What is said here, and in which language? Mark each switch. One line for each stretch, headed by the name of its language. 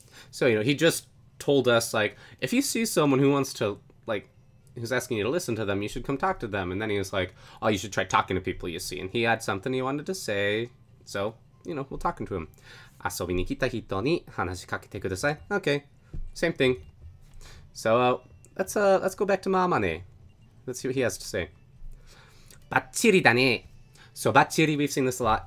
English: So, he just told us, like, if you see someone who wants to, like, who's asking you to listen to them, you should come talk to them. And then he was like, oh, you should try talking to people you see. And he had something he wanted to say. So, we're talking to him.
Japanese: 遊びに来た人に話しかけてください.
English: Okay, same thing. So, let's go back to Mamane. Let's see what he has to say.
Japanese: バッチリだね.
English: So, バッチリ, we've seen this a lot.